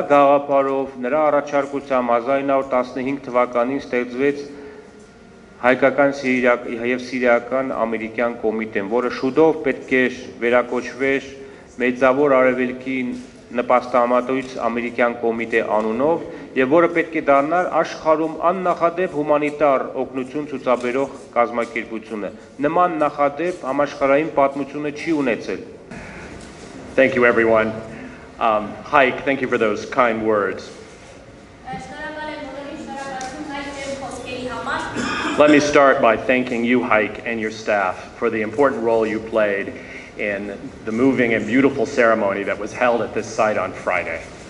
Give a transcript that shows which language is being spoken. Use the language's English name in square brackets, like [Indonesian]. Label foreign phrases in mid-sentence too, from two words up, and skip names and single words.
[Armenian] գաղափարով, նրա առաջարկությամբ 1915 թվականին ստեղծվեց հայկական եւ սիրիական ամերիկյան կոմիտեն, որը շուտով պետք է վերակոչվեր Մեծավոր Արևելքի նպաստամատույց ամերիկյան կոմիտե անունով եւ որը պետք է դառնար աշխարհում աննախադեպ հումանիտար օգնություն ցուցաբերող կազմակերպությունը։ Նման նախադեպ համաշխարհային պատմությունը չի ունեցել։ [English] Thank you everyone. Hike, thank you for those kind words. Let me start by thanking you, Hike, and your staff for the important role you played in the moving and beautiful ceremony that was held at this site on Friday.